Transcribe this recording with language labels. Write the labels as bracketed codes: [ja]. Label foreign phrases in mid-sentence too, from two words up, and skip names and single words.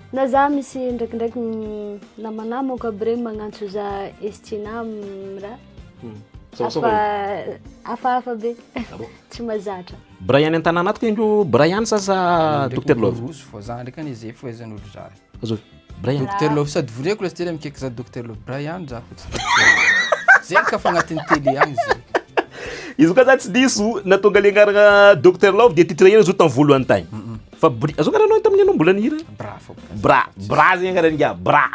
[mg] Na za misy ndraikindraiky namanamako aby regny magnantso za Estina raha. Hafahafa be. Tsy mazatra. Brian an-tanàna ato indro Brian sa Dr Love? Roso fô za ndraiky an'izay fô ezan'olo zare. Azo. Brian. Dr Love sady voreko la tele mikaiky za Dr Love Brian za fotsy. Zay ka fa agnatin'ny télé agny zay. Izy koa za tsy diso natonga le agnaragna Dr Love [fr] de titre [mg] ina zo tamin'ny voalohany tagny. Fa azo karanao tamin'ny anao mbola nihira? Bra fô. Bra zegny karan'inga bra.